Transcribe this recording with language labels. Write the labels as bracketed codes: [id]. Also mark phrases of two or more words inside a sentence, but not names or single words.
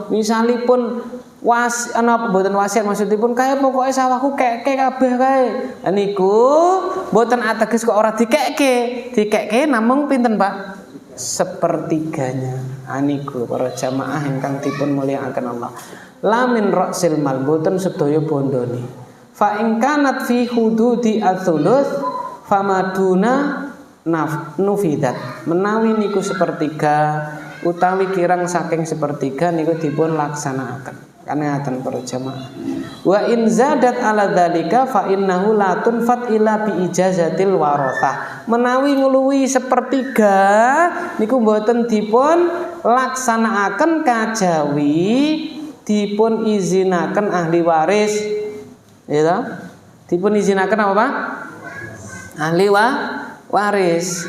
[jv] Misalipun napa mboten wasiat maksudipun kaya pokoke sawahku keke kabeh kae. Niku mboten ateges kok ora dikekke. Dikekke namung pinten, Pak? 1/3-nya. Niku para jamaah ingkang dipun mulyakaken Allah. [ar] لا من رأس المال [jv] mboten sedaya bondone. [ar] فإن كانت في حدود الثلث فما دونه نفذت. [jv] Menawi niku 1/3 utawi kirang saking 1/3 niku dipun laksanakaken. Kan ngaten para jamaah. [ar] وإن زادت على ذلك فإنه لا تنفذ إلا بإجازة الورثة. [jv] Menawi ngluwi 1/3 niku mboten dipun laksanakaken kajawi dipun izinaken ahli waris. Ya, dipun izinaken apa, Pak? Ahli waris.